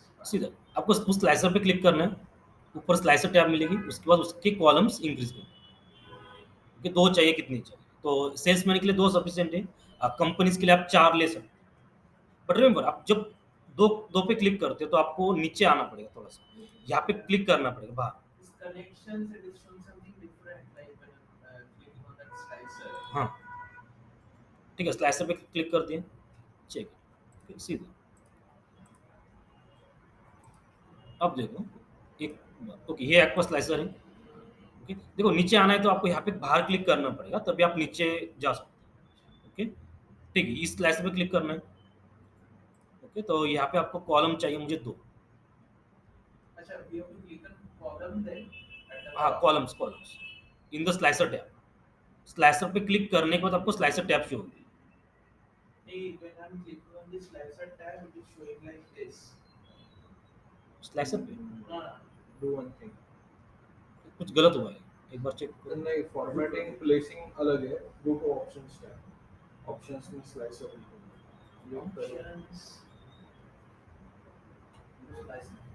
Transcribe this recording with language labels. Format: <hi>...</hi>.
<hi>सीधा आपको उस स्लाइसर पे क्लिक करना है, ऊपर स्लाइसर टैब मिलेगी, उसके बाद उसके कॉलम्स इंक्रीज करना है कि 2 चाहिए, कितनी चाहिए। तो सेल्समैन के लिए 2 सफिशिएंट है, कंपनीज़ के लिए आप 4 ले सकते हैं।</hi> <en>but remember,</en> <hi>आप जब 2 पे क्लिक करते हो तो आपको नीचे आना पड़ेगा थोड़ा-सा, यहाँ पे क्लिक करना पड़ेगा बाहर।</hi> <en>This connections, it is showing something different, like when clicking on that slicer.</en> <hi>हाँ, ठीक है, स्लाइसर पे क्लिक कर दिए, चेक, फिर सीधा। अब देखो, एक ओके, ये आपका स्लाइसर है। ओके, देखो नीचे आना है तो आपको यहाँ पे बाहर क्लिक करना पड़ेगा, तभी आप नीचे जा सकते हैं। ओके, ठीक है, इस स्लाइसर पे क्लिक करना है। ओके, तो यहाँ पे आपको कॉलम चाहिए मुझे 2। Acha,</hi> <en>we have to click on column then at the</en> <hi>हाँ,</hi> <en>top. Columns in the slicer tab.</en> <hi>Slicer पे क्लिक करने के बाद आपको स्लाइसर टैब शो होगी।</hi> <en>Hey, when I'm clicking on the slicer tab, it is showing like this.</en> <hi>Slicer पे</hi> <en>No, no. Do one thing.</en> <hi>कुछ गलत हुआ है, एक बार चेक करो। नहीं, फॉर्मेटिंग प्लेसिंग अलग है।</hi> <en>Go to options tab.</en> <hi>Options में स्लाइसर ऑप्शंस स्लाइसर।</hi>